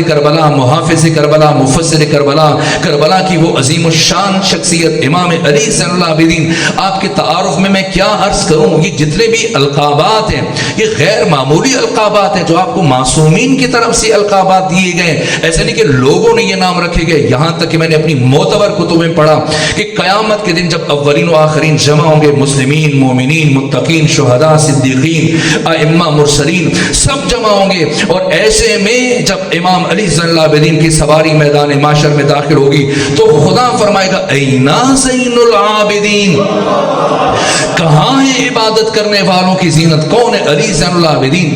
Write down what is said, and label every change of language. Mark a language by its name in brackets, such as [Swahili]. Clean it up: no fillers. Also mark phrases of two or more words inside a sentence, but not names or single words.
[Urdu] کربلا، محافظ کربلا، مفسر کربلا، کربلا کی وہ عظیم الشان شخصیت امام علی زین العابدین، آپ کے تعارف میں کیا عرض کروں، یہ جتنے بھی القابات ہیں یہ غیر معمولی القابات ہیں جو آپ کو معصومین کی طرف سے القابات دیے گئے، ایسے نہیں کہ لوگوں نے یہ نام رکھے گئے، یہاں تک کہ میں نے اپنی معتبر کتب میں پڑھا کہ قیامت کے دن جب اولین و آخرین جمع ہوں گے، مسلمین، مومنین، متقین، شہداء، صدیقین، ائمہ، مرسلین، سب جمع ہوں گے، اور ایسے میں جب امام علی زین العابدین کی سواری میدان معاشر میں داخل ہوگی تو خدا فرمائے گا اینا زین العابدین، کہاں ہے عبادت کرنے والوں کی زینت، کون ہے علی زین العابدین؟